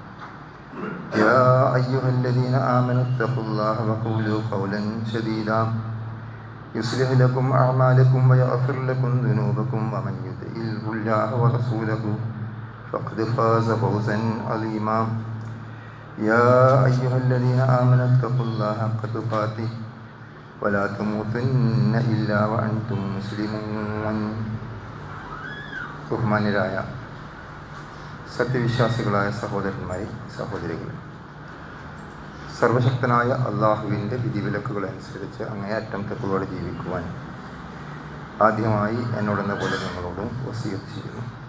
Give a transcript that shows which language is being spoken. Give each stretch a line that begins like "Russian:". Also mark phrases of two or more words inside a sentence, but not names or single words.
Arabic: يا أيها الذين آمنوا اتقوا الله وقولوا قولا سديدا يصلح لكم أعمالكم ويغفر لكم ذنوبكم ومن يطع الله ورسوله فقد فاز فوزا عظيما. يا أيها الذين آمنوا اتقوا الله حق تقاته ولا تموتن إلا وأنتم مسلمون.
Malayalam: ബഹുമാന്യരായ സത്യവിശ്വാസികളായ സഹോദരന്മാരെ, സഹോദരികളെ, സർവശക്തനായ അള്ളാഹുവിൻ്റെ വിധിവിലക്കുകളനുസരിച്ച് അങ്ങേയറ്റം തഖ്വയോടെ ജീവിക്കുവാൻ ആദ്യമായി എന്നോടെന്ന പോലെ നിങ്ങളോട് വസിയത്ത് ചെയ്യുന്നു.